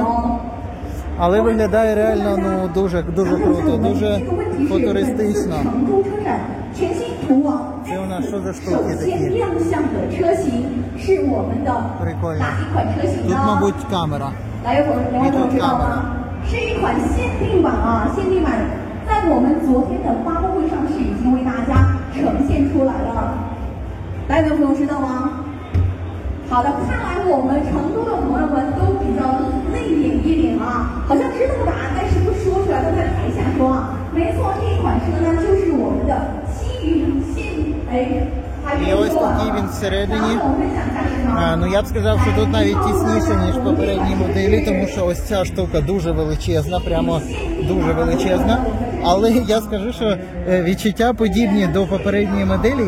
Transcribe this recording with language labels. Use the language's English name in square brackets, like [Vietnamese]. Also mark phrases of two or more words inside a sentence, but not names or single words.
[Ukrainian] Але виглядає реально дуже круто, дуже футуристично. Це у нас що за штуки такі? Прикольно. Тут, мабуть, камера. І тут камера. [Chinese] 是一款限定版啊，限定版在我们昨天的发布会上是已经为大家呈现出来了。白的朋友知道吗？好的，看来我们成都的朋友们都比较内敛一点啊，好像知道答案，但是不说出来，都在台下说啊。没错，这款车呢就是我们的西云线， [Ukrainian] І ось такий він всередині. Ну я б сказав, що тут навіть тісніше, ніж в попередній моделі, тому що ось ця штука дуже величезна, прямо дуже величезна. Але я скажу, що відчуття подібні до попередньої моделі.